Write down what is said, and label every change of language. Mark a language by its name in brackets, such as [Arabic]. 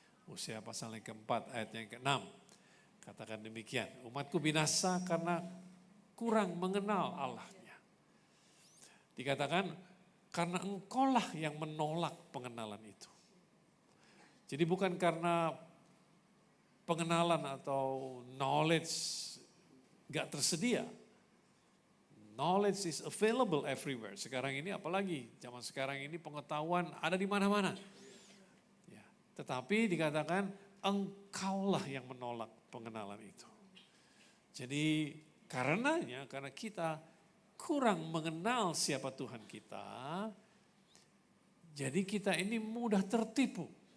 [Indonesian] Hosea pasal yang keempat ayat yang ke-6. Katakan demikian, umatku binasa karena kurang mengenal Allahnya. Dikatakan karena engkaulah yang menolak pengenalan itu. Jadi bukan karena pengenalan atau knowledge gak tersedia. [English] Knowledge is available everywhere. [Indonesian] Sekarang ini apalagi zaman sekarang ini pengetahuan ada di mana-mana. Ya, tetapi dikatakan engkaulah yang menolak pengenalan itu. Jadi karena kita kurang mengenal siapa Tuhan kita, jadi kita ini mudah tertipu.